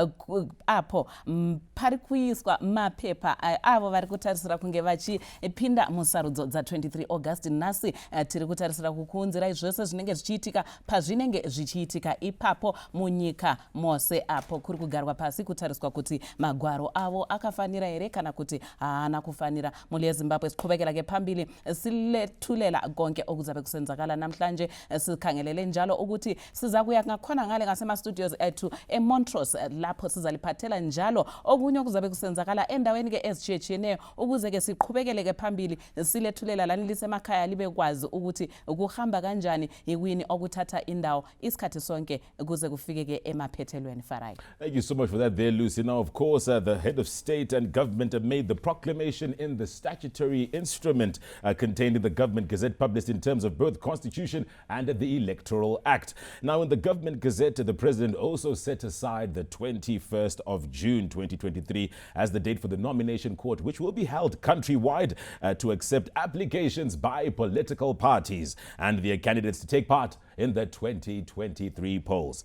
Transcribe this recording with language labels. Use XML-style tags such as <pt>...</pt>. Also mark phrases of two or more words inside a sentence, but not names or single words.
<sn>apo pari kuiswa mapepa avo vari kutarisira kunge vachipinda musarudzo dza 23 August nasi tiri kutarisira kukunzira zvose zvinenge zvichiitika pazvinenge zvichiitika ipapo munyika mose apo kuri kugarwa pasi kutariswa kuti magwaro avo akafanira here kana kuti haana kufanira.</sn> <nd>Muli yeZimbabwe siqhubekela ke phambili silethulela konke okuzabe kusenzakala namhlanje sikhangelele njalo ukuthi siza kuya ngakhona ngale ngasema studios ethu eMontrose lapho sizaliphathela njalo okunye okuzabe kusenzakala endaweni ke ezitshiyeneyo ukuze ke siqhubekele ke phambili silethulela lani lisemakhaya libe kwazi ukuthi ukuhamba kanjani iwini okuthatha indawo isikhathi sonke kuze kufike ke emaphethelweni. Farai.</nd> <en>Thank you so much for that there, Lucy. Now, of course, the head of state and government have made the proclamation in the statutory instrument contained in the Government Gazette, published in terms of both Constitution and the Electoral Act. Now, in the Government Gazette, the President also set aside the 21st of June 2023 as the date for the nomination court, which will be held countrywide to accept applications by political parties and their candidates to take part in the 2023 polls.</en>